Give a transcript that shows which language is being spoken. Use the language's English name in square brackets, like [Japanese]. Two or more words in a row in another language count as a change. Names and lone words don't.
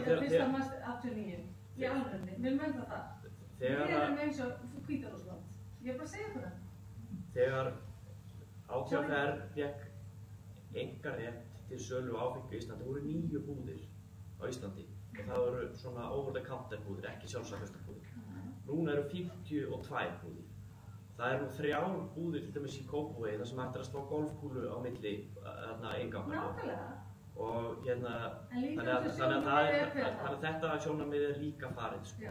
[Icelandic] fyrsta mars 89, í alvörunni, við erum ennþá það. Við erum eins og Hvíta-Rússland. Ég er bara að segja það. Þegar átvr fékk einkarétt til sölu áfengi í Íslandi, voru 9 búðir á Íslandi og það voru svona [English] over-the-counter [Icelandic] búðir, ekki sjálfsafgjörstabúðir. Núna eru 52 búðir. Það eru nú 3 búðir til dæmis í Kópavogi þar sem hægt er að slá golfkúlu á milli innganganna. Nákvæmlega. Og þannig að þetta sjónarmið er líka farið, sko.